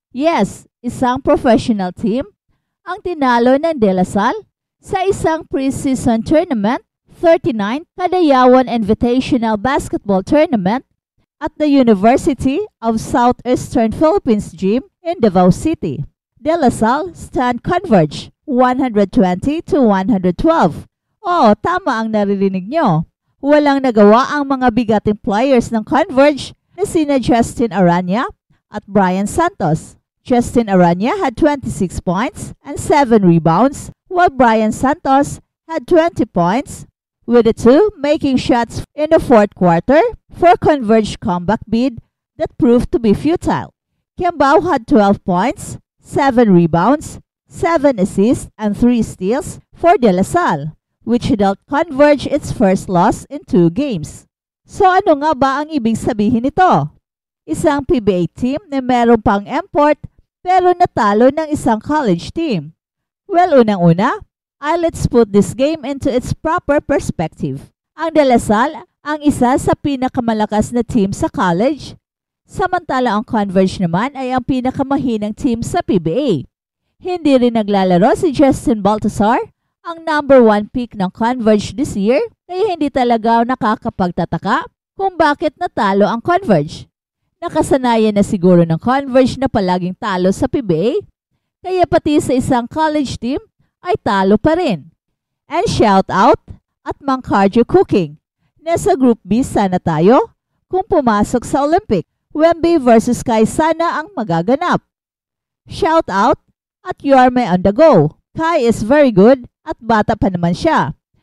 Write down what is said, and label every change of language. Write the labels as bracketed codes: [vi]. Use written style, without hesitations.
[tl] Yes, isang professional team ang tinalo ng De La Salle sa isang preseason tournament, 39 Kadayawan Invitational Basketball Tournament [en] at the University of Southeastern Philippines Gym in Davao City. De La Salle stand Converge 120 to 112. [tl] Oo, tama ang naririnig nyo. Walang nagawa ang mga bigating players ng Converge na sina Justin Aranya at Brian Santos. [en] Justin Aranya had 26 points and 7 rebounds, while Brian Santos had 20 points, with the two making shots in the fourth quarter for Converge comeback bid that proved to be futile. Kiambao had 12 points, 7 rebounds, 7 assists, and 3 steals for De La Salle, which dealt Converge its first loss in 2 games. [tl] So ano nga ba ang ibig sabihin nito? Isang PBA team na meron pang import pero natalo ng isang college team. [en] Well, [tl] unang-una, [en] let's put this game into its proper perspective. [tl] Ang De La Salle ang isa sa pinakamalakas na team sa college, samantala ang Converge naman ay ang pinakamahinang team sa PBA. Hindi rin naglalaro si Justin Baltazar, ang number 1 pick ng Converge [en] this year, [tl] kaya hindi talaga nakakapagtataka kung bakit natalo ang Converge. Nakasanayan na siguro ng Converge na palaging talo sa PBA, kaya pati sa isang college team ay talo pa rin. And shout out at Mang Cardio Cooking. Nasa Group B sana tayo kung pumasok sa Olympic. Wemby versus Kai sana ang magaganap. Shout out at Yorme on the go. [en] Kai is very good [tl] at bata pa naman siya.